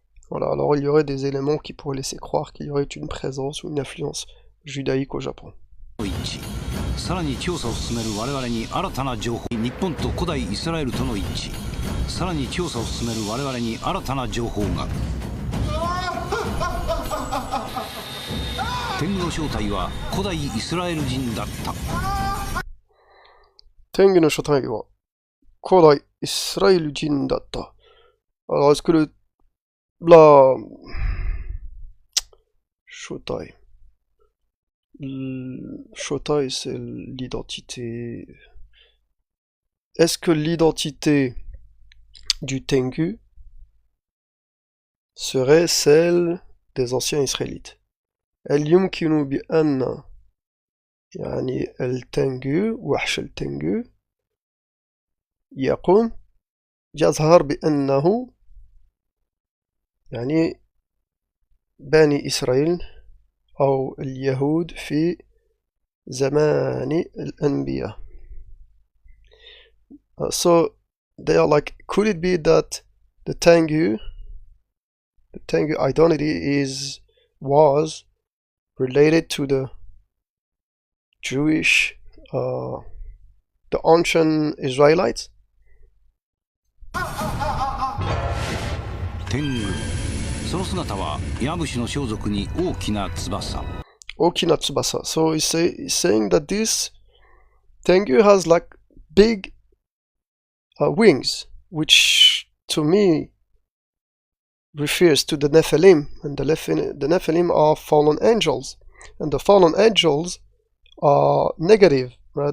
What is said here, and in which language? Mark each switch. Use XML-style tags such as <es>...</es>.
<fr>Voilà, alors il y aurait des éléments qui pourraient laisser croire qu'il y aurait une présence ou une influence judaïque au Japon.</fr> <ja>さらに調査を進める我々に新たな情報。日本と古代イスラエルとの一致。さらに調査を進める我々に新たな情報が。天狗の正体は古代イスラエル人だった。天狗の正体は古代イスラエル人だった。</ja> <fr>Alors est-ce que la Shotai. Shotai, c'est l'identité. Est-ce que l'identité du Tengu serait celle des anciens Israélites?</fr> <ar>هل يمكن بأن يعني التنجو وحش التنجو يظهر بأنه يعني بني إسرائيل أو اليهود في زمان الأنبياء.</ar> <en>So they are like, could it be that the Tengu identity was related to the Jewish, the ancient Israelites?</en> <ja>天狗、その姿はヤブシの装束に大きな翼。 Okina Tsubasa.</ja> <en>So he's saying that this Tengu has like big wings, which to me refers to the Nephilim, and the Nephilim are fallen angels, and the fallen angels are negative, right?</en>